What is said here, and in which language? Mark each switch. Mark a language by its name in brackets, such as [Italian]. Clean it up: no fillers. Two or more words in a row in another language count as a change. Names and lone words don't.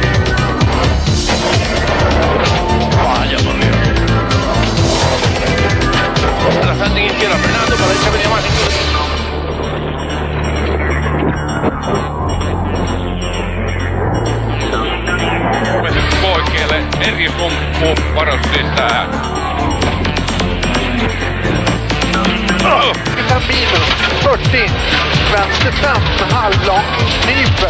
[Spanish] Vaya por Dios. Rasante izquierda frenando, para derecha venía más [Finnish] Oikealle eri sumppu varas sisään. [Spanish] Camino 40, [Swedish] vänster 5, halvlång, nyper.